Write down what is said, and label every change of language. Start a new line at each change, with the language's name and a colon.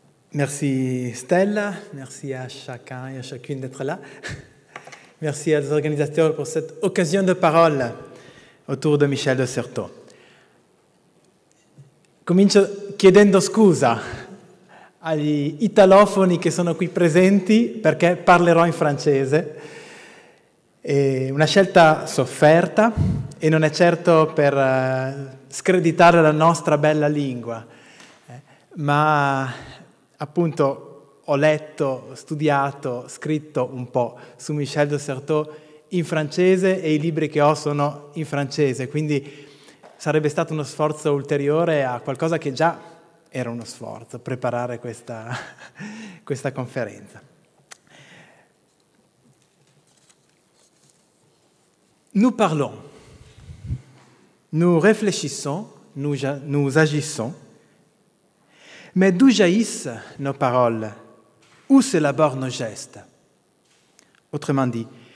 French: Merci Stella, merci à chacun et à chacune d'être là. Merci aux organisateurs pour cette occasion de parole autour de Michel de Certeau.
Italian: Comincio chiedendo scusa agli italofoni che sono qui presenti, perché parlerò in francese. È una scelta sofferta e non è certo per screditare la nostra bella lingua, ma appunto ho letto, studiato, scritto un po' su Michel de Certeau in francese e i libri che ho sono in francese, quindi sarebbe stato uno sforzo ulteriore a qualcosa che già era uno sforzo, preparare questa conferenza.
French: Nous parlons, nous réfléchissons, nous agissons, mais d'où jaillissent nos paroles? Où s'élaborent nos gestes? Autrement dit,